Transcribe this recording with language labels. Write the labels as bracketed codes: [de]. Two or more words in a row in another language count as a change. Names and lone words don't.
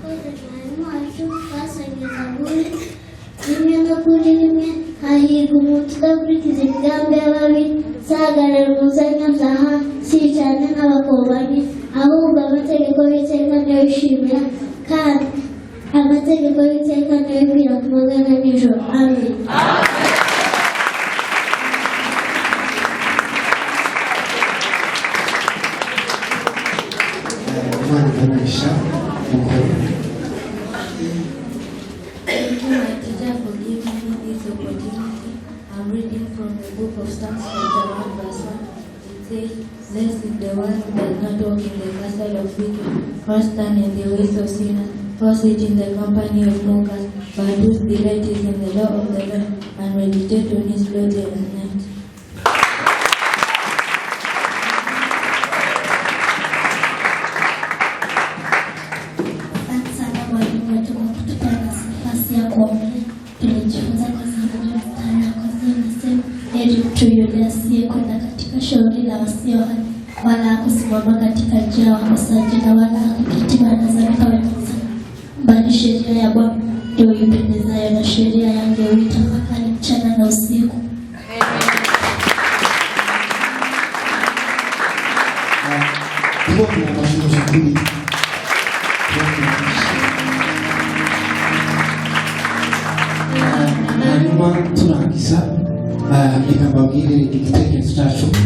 [rw] mwarimu wacu twasangiza muri rimwe no kuri rimwe hahirwa umuntu udakurikiza imigambi y'ababi, sahagarara mu zanyabyaha, si cyane nk'abakobanyi, ahubwo amategeko y'Uwiteka niyo yishimira, kandi amategeko y'Uwiteka niyo yibwira ku manywa na nijoro. Amen. [en] Thank you, my teacher, for giving me this opportunity. I'm reading from the book of Psalms, chapter 1, verse 1. It says, "Blessed is the one who does not walk in the counsel of wicked, or stand in the ways of sinners, or sit in the company of mockers, but whose delight is in the law of the Lord, and meditate on his law day and night." [sw] Tulijifunza kwa sababu mstari kwa nasema, heri mtu yule asiyekwenda katika shauri la wasio haki, wala hakusimama katika njia ya wakosaji, na wala hakuketi barazani pa wenye, bali sheria ya Bwana ndio ipendezayo, na sheria yake huitafakari mchana na usiku. [rw] turangiza reka mbabwire igitekerezo cyacu.